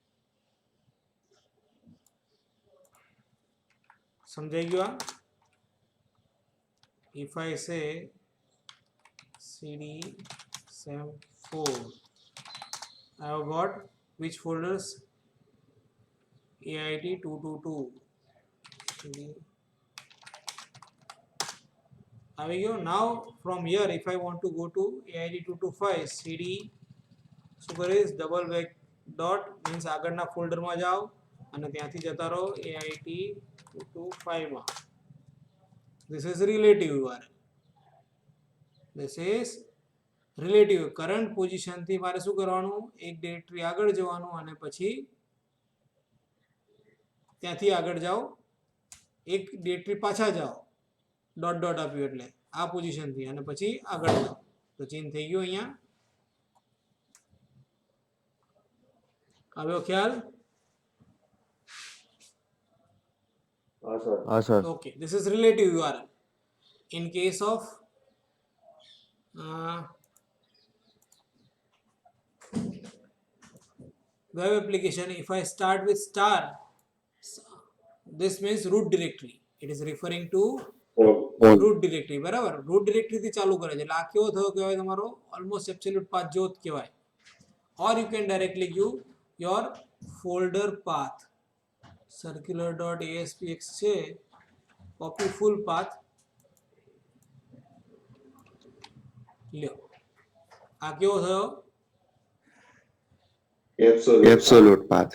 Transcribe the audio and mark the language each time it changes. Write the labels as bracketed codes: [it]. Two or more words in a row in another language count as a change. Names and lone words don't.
[gu] સમજાઈ ગયું? [en] આ if I say cd sem4, I have got which folders? [gu] AIT222 cd આવી ગયો. [en] Now from here if I want to go to AIT225 cd [gu] શું કરીશ? [en] double back dot means [gu] આગળના ફોલ્ડરમાં જાઓ અને ત્યાંથી જતા રહો AIT225 માં. [en] This is relative URL. This is relative. Current position [gu] થી મારે શું કરવાનું, એક ડિરેક્ટરી આગળ જવાનું અને પછી ત્યાંથી આગળ જાઓ, એક ડિરેક્ટરી પાછા જાઓ, [en] dot dot [gu] આપ્યું એટલે આ પોઝિશન થી અને પછી આગળ જાઓ. તો ચેન્જ થઈ ગયો. અહીંયા આવ્યો ખ્યાલ? હા સર. [en] Okay, this is relative URL. In case of web application, if I start with star, this means root directory. It is referring to root directory. [gu] બરાબર, [en] root directory [gu] થી ચાલુ કરે છે એટલે આ કેવો થયો કહેવાય તમારો [en] almost absolute path [gu] જેવો જ કહેવાય. [en] Or you can directly give your folder path. circular.aspx છે, copy full path લ્યો. [gu] આ કેવો થયો? [en] absolute path.